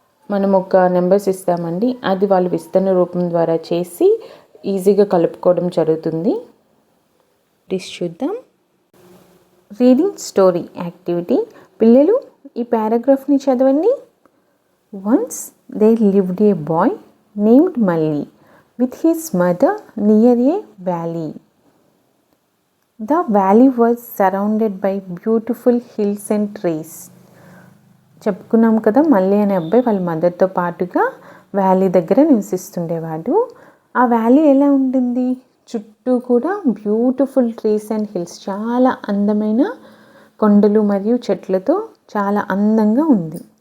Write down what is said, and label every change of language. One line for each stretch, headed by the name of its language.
Telugu: మనం ఒక నెంబర్స్ ఇస్తామండి, అది వాళ్ళు విస్తరణ రూపం ద్వారా చేసి ఈజీగా కలుపుకోవడం జరుగుతుంది. చూద్దాం. Reading story activity. పిల్లలు ఈ పారాగ్రాఫ్ని చదవండి.
English: Once they lived a boy named Malli with his mother near a valley. The valley was surrounded by beautiful hills and trees.
Telugu: చెప్పుకున్నాం కదా, మళ్ళీ అనే అబ్బాయి వాళ్ళ మదర్తో పాటుగా వ్యాలీ దగ్గర నివసిస్తుండేవాడు. ఆ వ్యాలీ ఎలా ఉంటుంది? చుట్టూ కూడా బ్యూటిఫుల్ ట్రీస్ అండ్ హిల్స్, చాలా అందమైన కొండలు మరియు చెట్లతో చాలా అందంగా ఉంది.